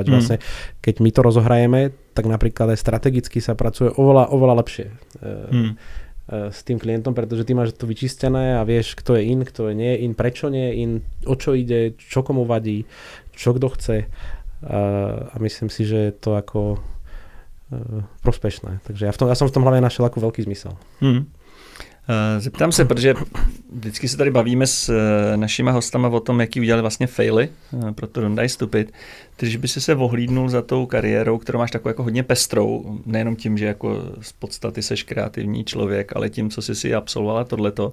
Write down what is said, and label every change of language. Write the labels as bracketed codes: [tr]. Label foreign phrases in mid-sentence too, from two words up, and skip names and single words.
[sk] Vlastne, keď my to rozohrajeme, tak napríklad aj strategicky sa pracuje oveľa lepšie s tým klientom, pretože ty máš to vyčistené a vieš, kto je in, kto je nie in, prečo nie in, o čo ide, čo komu vadí, čo kto chce a myslím si, že je to ako prospešné. Takže ja som v tom hlavne našiel ako veľký zmysel. [cs] Zeptám se, protože vždycky se tady bavíme s našima hostama o tom, jaký udělali vlastně faily, proto Don't Die Stupid. Když by si se ohlídnul za tou kariérou, kterou máš takovou jako hodně pestrou, nejenom tím, že jako z podstaty seš kreativní člověk, ale tím, co jsi si absolvovala tohleto.